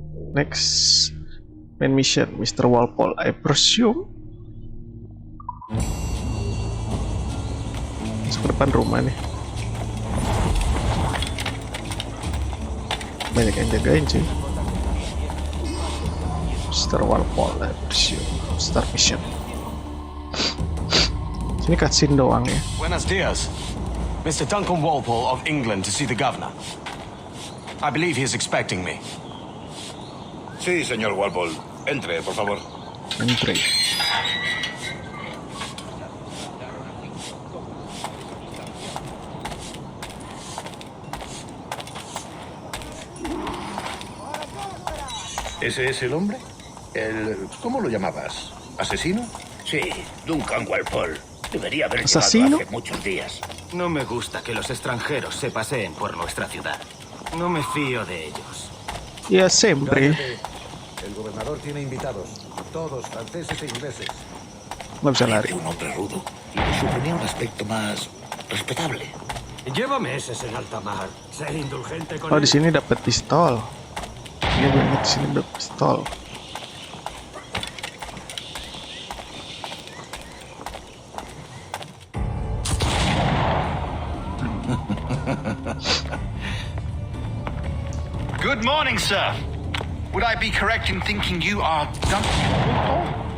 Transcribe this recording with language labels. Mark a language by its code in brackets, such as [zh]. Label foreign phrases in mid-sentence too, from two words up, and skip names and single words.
[en] Next main mission, Mr. Walpole, I presume. [id] Masuk ke depan rumah nih. Banyak yang jagain cuy. [en] Mr. Walpole, I presume. Start mission. [id] Sini cutscene doang ya. [es] Buenos dias. [en] Mr. Duncan Walpole of England to see the governor. I believe he is expecting me. [es] Sí, señor Walpole. Entre, por favor. Entre. ¿Ese es el hombre? ¿Cómo lo llamabas? ¿Asesino? Sí, Duncan Walpole. Debería haber ¿Asesino? llegado hace muchos días. No me gusta que los extranjeros se paseen por nuestra ciudad. No me fío de ellos. Ya siempre. El gobernador tiene invitados, todos franceses e ingleses. [id] No bisa lari. [es] Parece un hombre rudo y le suponía un aspecto más respetable. Lleva meses en alta mar. Sé indulgente con [id] Oh, di [es] él. [id] sini dapat pistol. Ini gue ingat di sini dapat pistol. [en] Good morning, sir. Would I be correct in thinking you are Duncan?